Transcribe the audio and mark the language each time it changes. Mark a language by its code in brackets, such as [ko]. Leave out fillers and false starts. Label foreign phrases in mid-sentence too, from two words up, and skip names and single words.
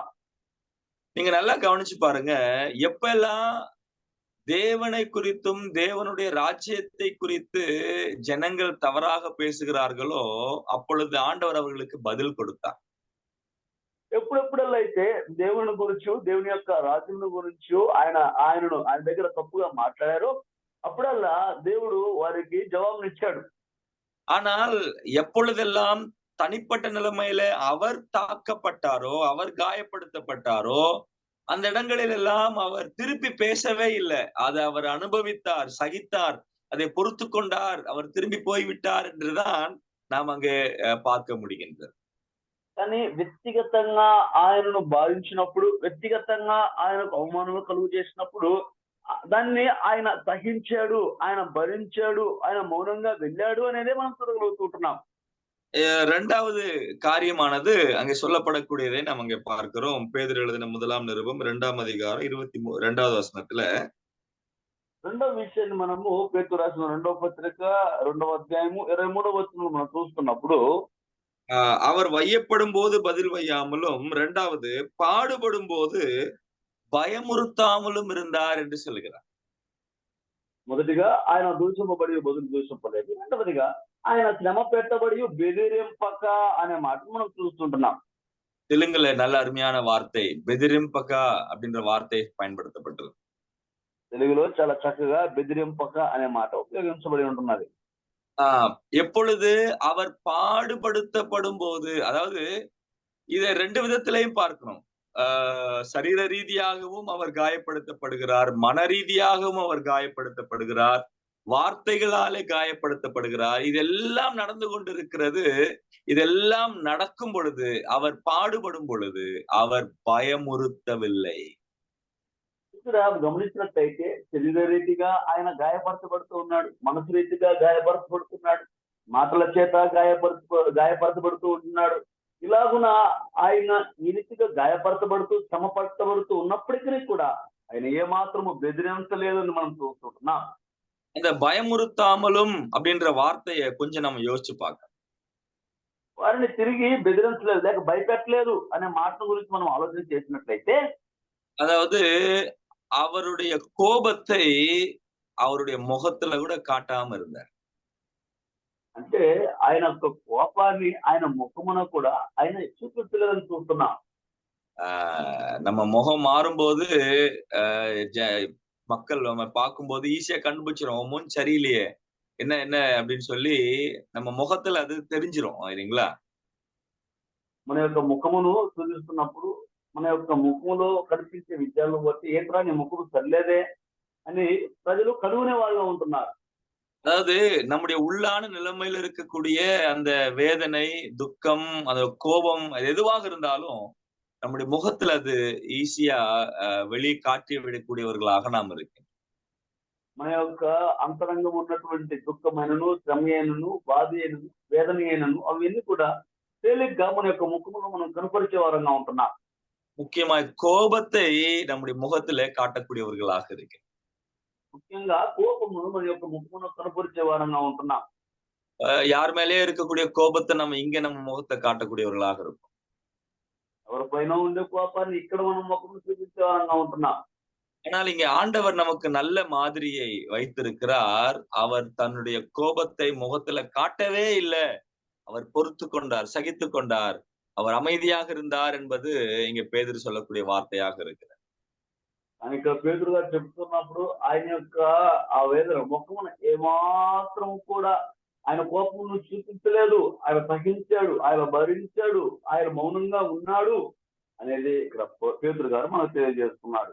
[ta] நீங்க நல்லா கவனிச்சு பாருங்க, எப்பெல்லாம் தேவனை குறித்தும் தேவனுடைய ராஜ்யத்தை குறித்து ஜனங்கள் தவறாக பேசுகிறார்களோ அப்பொழுது ஆண்டவர் அவர்களுக்கு பதில் கொடுத்தார். [te] ఎప్పుడెప్పుడల్లా అయితే దేవుని గురించి, దేవుని యొక్క రాజ్యం గురించి ఆయన దగ్గర తప్పుగా మాట్లాడారో అప్పుడల్లా దేవుడు వారికి జవాబునిచ్చాడు. [ta] ஆனால் எப்பொழுதெல்லாம் தனிப்பட்ட நிலைமையில அவர் தாக்கப்பட்டாரோ, அவர் காயப்படுத்தப்பட்டாரோ, அந்த இடங்களில் எல்லாம் அவர் திருப்பி பேசவே இல்லை. அதை அவர் அனுபவித்தார், சகித்தார், அதை பொறுத்து கொண்டார், அவர் திரும்பி போய்விட்டார் என்றுதான் நாம் அங்கே பார்க்க முடிகின்றது. [te] కానీ వ్యక్తిగతంగా ఆయనను బాధించినప్పుడు, వ్యక్తిగతంగా ఆయనకు అవమానం కలుగు చేసినప్పుడు దాన్ని ఆయన సహించాడు, ఆయన భరించాడు, ఆయన మౌనంగా వెళ్ళాడు అనేదే మనం చూడగలుగుతుంటున్నాం. [ta] இரண்டாவது காரியமானது அங்கே சொல்லப்படக்கூடியதை நாம் அங்கே பார்க்கிறோம். பேதுரு எழுதின 1 நிருபம் 2 அதிகாரம் 22வது வசனத்துல [te] రెండవ విషయాన్ని మనము పేతురు రాసిన 2వ పత్రిక 2వ అధ్యాయము 23వ వచనంలో మనం చూస్తున్నప్పుడు [ta] அவர் வையப்படும் போது பதில் வையாமலும், இரண்டாவது பாடுபடும் போது பயமுறுத்தாமலும் இருந்தார் என்று சொல்லுகிறார். [te] మొదటిగా ఆయన దూషింపబడి బదులు దూషింపలేదు, రెండవదిగా ఆయన శ్రమ పెట్టబడి బెదిరింపక అనే మాట మనం చూస్తుంటున్నాం. [ta] தெலுங்குல நல்ல அருமையான வார்த்தை பெதிரிம்பகா அப்படின்ற வார்த்தை பயன்படுத்தப்பட்டது. [te] తెలుగులో చాలా చక్కగా బెదిరింపక అనే మాట ఉపయోగించబడి ఉంటున్నది. [ta] எப்பொழுது அவர் பாடுபடுத்தப்படும் போது, அதாவது இதை 2 விதத்திலையும் பார்க்கணும். சரீர ரீதியாகவும் அவர் காயப்படுத்தப்படுகிறார், மன ரீதியாகவும் அவர் காயப்படுத்தப்படுகிறார், வார்த்தைகளாலே காயப்படுத்தப்படுகிறார். இதெல்லாம் நடந்து கொண்டிருக்கிறது. இதெல்லாம் நடக்கும் பொழுது, அவர் பாடுபடும் பொழுது அவர் பயமுறுத்தவில்லை. [te] ఇక్కడ గమనించినట్టయితే శరీర రీతిగా ఆయన గాయపరచబడుతూ ఉన్నాడు, మనసు రీతిగా గాయపరచబడుతున్నాడు, మాటల చేత గాయపరచబడుతూ ఉంటున్నాడు. ఇలాగున ఆయన ఈ రీతిగా గాయపరచబడుతూ శ్రమపరచబడుతూ ఉన్నప్పటికీ కూడా ఆయన ఏమాత్రము బెదిరించలేదని మనం చూస్తుంటున్నాం. [ta] இந்த பயமுறுத்தாமலும் அப்படின்ற வார்த்தையை கொஞ்சம் நம்ம யோசிச்சு பார்க்க, [te] వారిని తిరిగి బెదిరించలేదు లేక భయపెట్టలేదు అనే మాట గురించి మనం ఆలోచన చేసినట్లయితే, [ta] அதாவது அவருடைய கோபத்தை அவருடைய முகத்துல கூட காட்டாம இருந்தார். [te] అంటే ఆయన యొక్క కోపాన్ని ఆయన ముఖమున కూడా ఆయన చూపించలేదని చూస్తున్నాం. [ta] நம்ம முகம் மாறும்போது மக்கள் நம்ம பார்க்கும்போது ஈஸியா கண்டுபிடிச்சிரும், முன் சரியில்லையே, என்ன என்ன அப்படின்னு சொல்லி நம்ம முகத்துல அது தெரிஞ்சிரும் இல்லைங்களா? [te] మన యొక్క ముఖమును చూపిస్తున్నప్పుడు మన యొక్క ముఖములో కనిపించే విషయాలను బట్టి ఏంట్రా నీ ముఖము సరిలేదే అని ప్రజలు కనుగొనే వాళ్ళగా ఉంటున్నారు. [ta] அதாவது நம்முடைய உள்ளான நிலைமையில இருக்கக்கூடிய அந்த வேதனை, துக்கம், அந்த கோபம், அது எதுவாக இருந்தாலும் நம்முடைய முகத்துல அது ஈஸியா வெளியே காட்டி விடக்கூடியவர்களாக நாம் இருக்கோம். [te] మన యొక్క అంతరంగం ఉన్నటువంటి దుఃఖమైనను, శ్రమయైనను, బాధ అయినను, వేదన అయినను అవన్నీ కూడా తేలిగ్గా మన యొక్క ముఖములో మనం కనపరిచే వారంగా ఉంటున్నాం. [ta] முக்கியமாய் கோபத்தை நம்முடைய முகத்திலே காட்டக்கூடியவர்களாக இருக்கு. [te] ముఖ్యంగా కోపమును మన యొక్క ముఖమును కనపరిచే వారంగా ఉంటున్నాం. [ta] யார் மேலேயே இருக்கக்கூடிய கோபத்தை நம்ம இங்க நம்ம முகத்தை காட்டக்கூடியவர்களாக இருக்கும். [te] ఎవరిపైన ఉండే కోపాన్ని ఇక్కడ మనం ముఖమును చూపించే వారంగా ఉంటున్నాం. [ta] ஆனால் இங்க ஆண்டவர் நமக்கு நல்ல மாதிரியை வைத்திருக்கிறார். அவர் தன்னுடைய கோபத்தை முகத்துல காட்டவே இல்லை. அவர் பொறுத்து கொண்டார், சகித்து கொண்டார், அவர் அமைதியாக இருந்தார் என்பது இங்க பேதுரு சொல்லக்கூடிய வார்த்தையாக இருக்கிறது. [te] అని ఇక్కడ పేతురు గారు చెప్తున్నప్పుడు ఆయన యొక్క ఆ వేదన ముఖమున ఏమాత్రం కూడా ఆయన కోపమును చూపించలేదు. ఆయన సహించాడు, ఆయన భరించాడు, ఆయన మౌనంగా ఉన్నాడు అనేది ఇక్కడ పేతురు గారు మనకు తెలియజేస్తున్నాడు.